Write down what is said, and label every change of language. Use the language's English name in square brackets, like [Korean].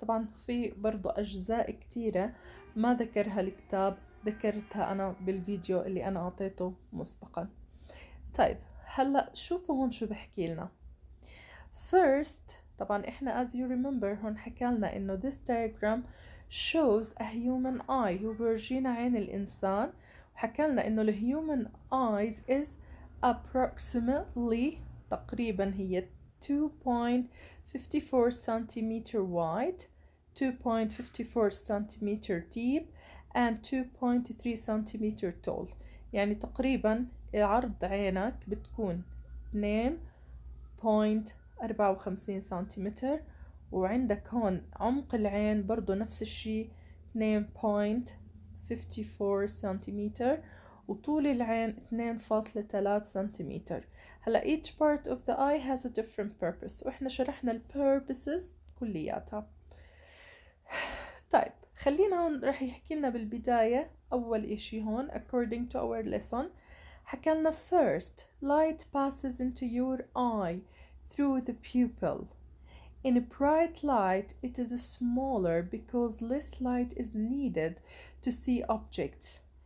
[Arabic] طبعا في برضو أجزاء كتيرة ما ذكرها الكتاب، ذكرتها أنا بالفيديو اللي أنا أعطيته مسبقا. طيب هلأ شوفوا هون شو بحكي لنا. [English] First [Arabic] طبعا إحنا [English] as you remember [Arabic] هون حكالنا إنه [English] this diagram shows a human eye. [Arabic] هو بيورجينا عين الإنسان، وحكالنا إنه [English] the human eyes is approximately [Arabic] تقريبا هي [English] 2.54 centimeter wide, 2.54 centimeter deep and 2.3 centimeter tall. [Arabic] يعني تقريبا عرض عينك بتكون 2.54 سنتيمتر، وعندك هون عمق العين برضو نفس الشي 2.54 سنتيمتر، وطول العين 2.3 سنتيمتر. [English] هلا each part of the eye has a different purpose، [Arabic] واحنا شرحنا ال purposes كلياتها. طيب خلينا هون رح يحكي لنا بالبداية أول إشي هون [English] according to our lesson. [Arabic] حكالنا [English] first light passes into your eye through the pupil. In a bright light it is smaller because less light is needed to see objects.